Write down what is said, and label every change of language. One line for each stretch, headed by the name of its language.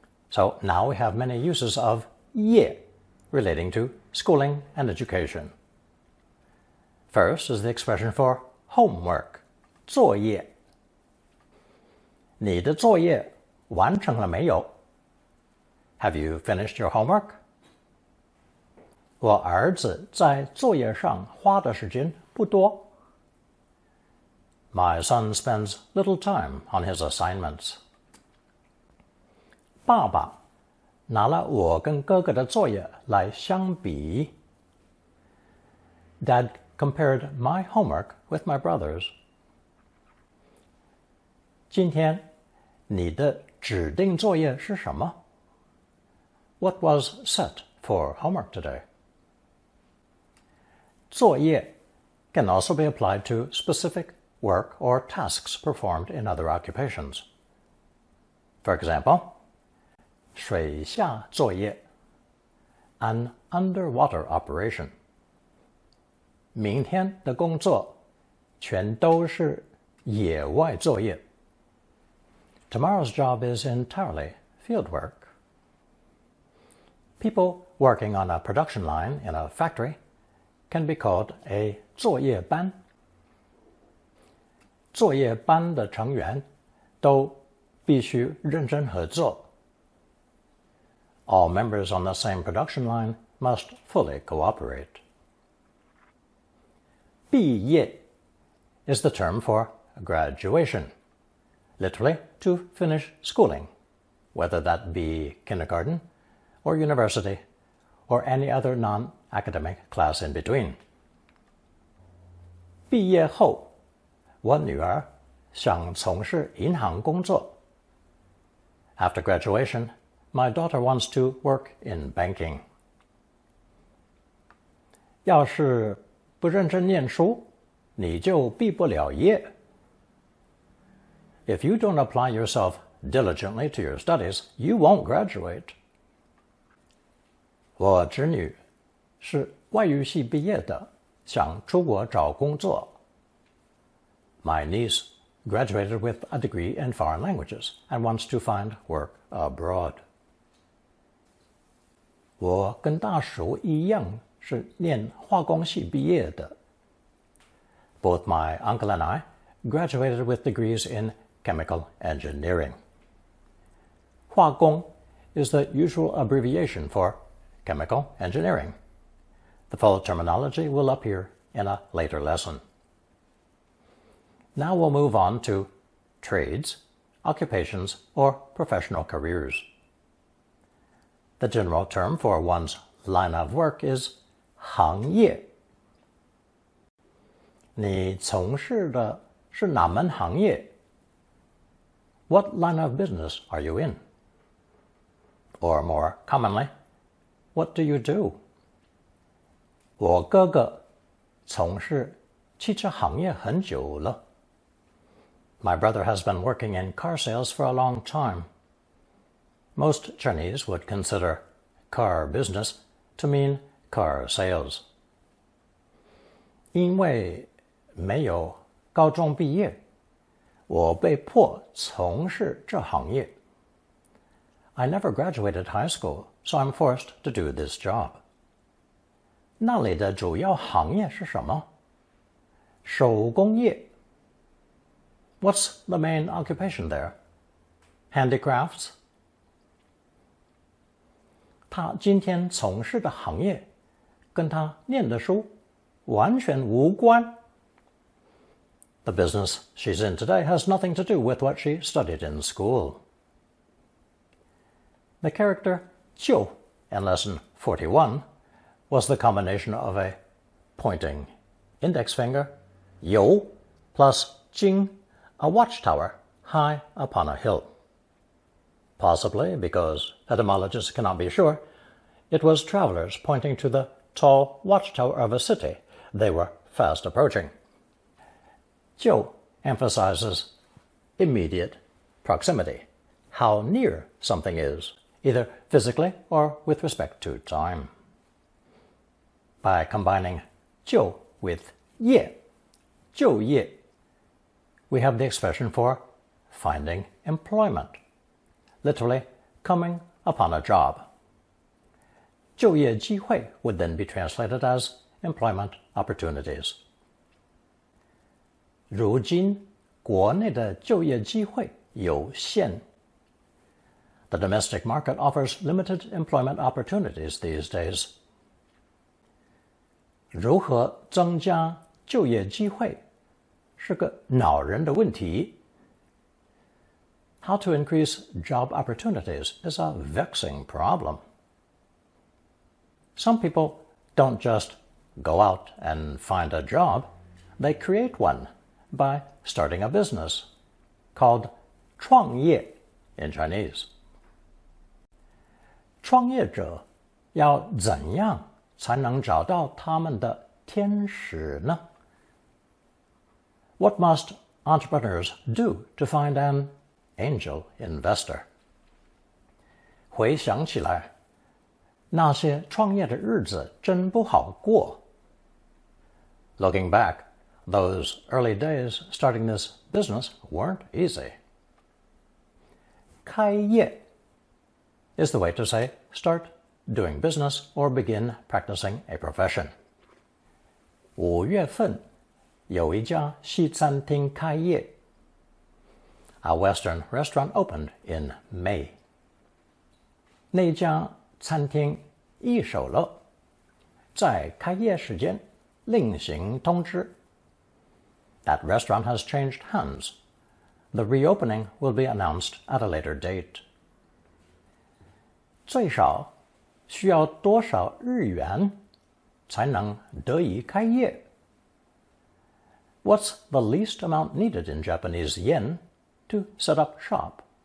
English: So now we have many uses of ye relating to schooling and education. First is the expression for homework, 作业.
Chinese: 你的作业完成了没有?
English: Have you finished your homework?
Chinese: 我儿子在作业上花的时间不多.
English: My son spends little time on his assignments.
Chinese: 爸爸拿了我跟哥哥的作业来相比.
English: Dad compared my homework with my brother's.
Chinese: 今天你的指定作业是什么?
English: What was set for homework today? 作业 can also be applied to specific work or tasks performed in other occupations. For example, 水下作业, an underwater operation.
Chinese: 明天的工作全都是野外作业.
English: Tomorrow's job is entirely field work. People working on a production line in a factory can be called a 作业班.
Chinese: 作业班的成员都必须认真合作.
English: All members on the same production line must fully cooperate. 毕业 is the term for graduation, literally to finish schooling, whether that be kindergarten or university or any other non-academic class in between.
Chinese: 毕业后，我女儿想从事银行工作.
English: After graduation, my daughter wants to work in banking.
Chinese: 要是不认真念书，你就毕不了业.
English: If you don't apply yourself diligently to your studies, you won't graduate.
Chinese: 我侄女是外语系毕业的，想出国找工作。
English: My niece graduated with a degree in foreign languages and wants to find work abroad.
Chinese: 我跟大叔一样是念化工系毕业的。
English: Both my uncle and I graduated with degrees in chemical engineering. 化工 is the usual abbreviation for chemical engineering. The full terminology will appear in a later lesson. Now we'll move on to trades, occupations, or professional careers. The general term for one's line of work is 行业。
Chinese: 你从事的是哪门行业？
English: What line of business are you in? Or more commonly, what do you do?
Chinese: 我哥哥从事汽车行业很久了。
English: My brother has been working in car sales for a long time. Most Chinese would consider car business to mean car sales.
Chinese: 因为没有高中毕业，我被迫从事这行业。 I never graduated high school, so I'm forced to do this job. 那里的主要行业是什么？手工业。
English: What's the main occupation there? Handicrafts?
Chinese: 他今天从事的行业跟他念的书完全无关。
English: The business she's in today has nothing to do with what she studied in school. The character 就 in lesson 41 was the combination of a pointing index finger, 有 plus 经, a watchtower high upon a hill. Possibly because etymologists cannot be sure, it was travelers pointing to the tall watchtower of a city they were fast approaching. 就 emphasizes immediate proximity, how near something is, either physically or with respect to time. By combining 就 with 业, 就业, we have the expression for finding employment, literally coming upon a job. 就业机会 would then be translated as employment opportunities.
Chinese: 如今国内的就业机会有限。
English: The domestic market offers limited employment opportunities these days.
Chinese: 如何增加就业机会是个恼人的问题。
English: How to increase job opportunities is a vexing problem. Some people don't just go out and find a job, they create one by starting a business, called 创业 in Chinese.
Chinese: 创业者要怎样才能找到他们的天使呢？
English: What must entrepreneurs do to find an angel investor?
Chinese: 回想起来，那些创业的日子真不好过。
English: Looking back, those early days starting this business weren't easy. 开业 is the way to say start doing business or begin practicing a profession.
Chinese: 5月份有一家西餐厅开业。
English: A Western restaurant opened in May.
Chinese: 那家餐厅易手了，在开业时间另行通知。
English: That restaurant has changed hands. The reopening will be announced at a later date.
Chinese: 最少需要多少日元才能得以开业？
English: What's the least amount needed in Japanese yen to set up shop?